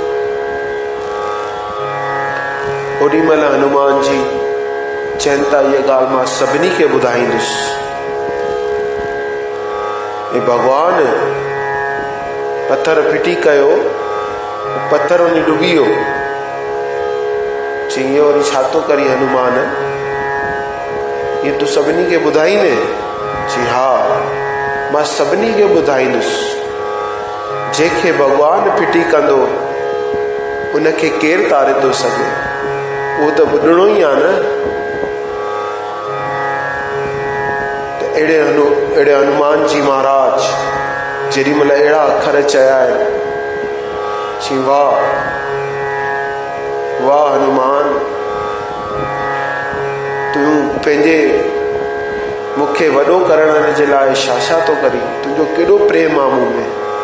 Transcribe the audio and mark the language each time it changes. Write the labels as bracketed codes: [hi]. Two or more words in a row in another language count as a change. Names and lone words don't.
[sd] ओॾी महिल हनुमान जी चवनि था, इहा ॻाल्हि मां सभिनी खे ॿुधाईंदुसि। हे भगवान पत्थर फिटी कयो, पत्थर वञी डुबी वियो। चई, वरी छा थो करी हनुमान, ये तूं सभिनी खे ॿुधाईंदे? चई, हा, मां सभिनी खे ॿुधाईंदुसि। जंहिंखे भगवान फिटी कंदो उनखे केरु तारे थो सघे, उहो त ॿुधणो ई आहे न। त अहिड़े हनुमान जी महाराज जेॾी महिल अहिड़ा अखर चया आहिनि, चई, वाह वाह हनुमान, तूं पंहिंजे मूंखे वॾो करण जे लाइ छा छा थो करी, तुंहिंजो केॾो प्रेम आहे मूं में।